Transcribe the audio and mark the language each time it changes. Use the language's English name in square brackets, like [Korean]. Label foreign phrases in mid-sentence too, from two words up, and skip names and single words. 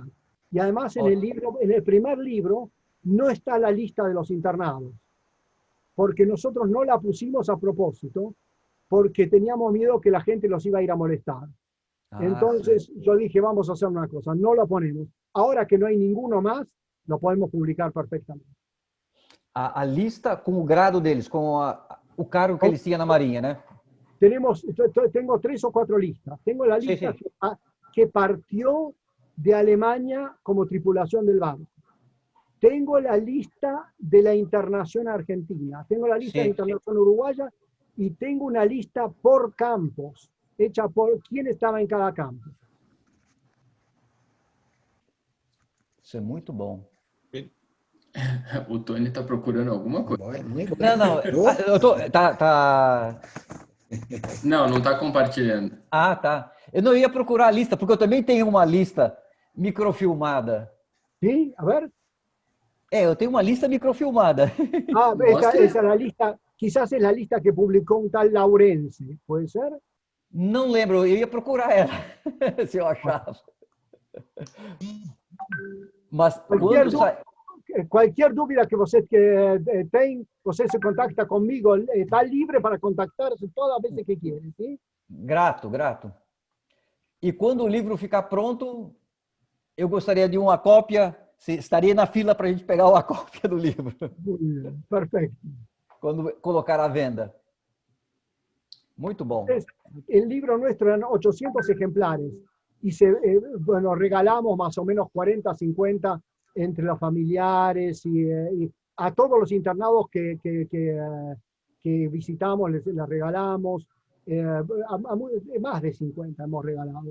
[Spanish] Y además en el primer libro no está la lista de los internados, porque nosotros no la pusimos a propósito, porque teníamos miedo que la gente los iba a ir a molestar. Entonces yo dije, vamos a hacer una cosa, no lo ponemos. Ahora que no hay ninguno más, lo podemos publicar perfectamente. [Portuguese] A lista com o grado deles, com o cargo que eles tinham na Marinha, né? [Spanish] Tengo 3 o 4 listas. Tengo la lista que partió de Alemania como tripulación del barco. Tengo la lista de la internación argentina. Tengo la lista de la internación uruguaya y tengo una lista por campos, hecha por quién estaba en cada campo. [Portuguese] Isso é muito bom. O Tony está procurando alguma coisa. Não, eu tô, Não está compartilhando. Ah, tá. Eu não ia procurar a lista, porque eu também tenho uma lista microfilmada. [Spanish] ¿Sí? A ver. [Portuguese] Eu tenho uma lista microfilmada. [Spanish] Ah, esa es la lista, quizás es la lista que publicó un tal Laurense, ¿puede ser? [Portuguese] Não lembro, eu ia procurar ela, se eu achava. Mas [Spanish] cualquier [Portuguese] dúvida que você [Spanish] tenga, você se contacta conmigo, está libre para contactarse todas las veces que quiere, ¿sí? [Portuguese] Grato. E quando o livro ficar pronto, eu gostaria de uma cópia, estaria na fila para a gente pegar uma cópia do livro. [Spanish] Muy bien, perfecto. [Portuguese] Quando colocar à venda. Muito bom. [Spanish] El libro nuestro eran 800 ejemplares y regalamos más o menos 40, 50 entre los familiares y a todos los internados que visitamos les regalamos, más de 50 hemos regalado.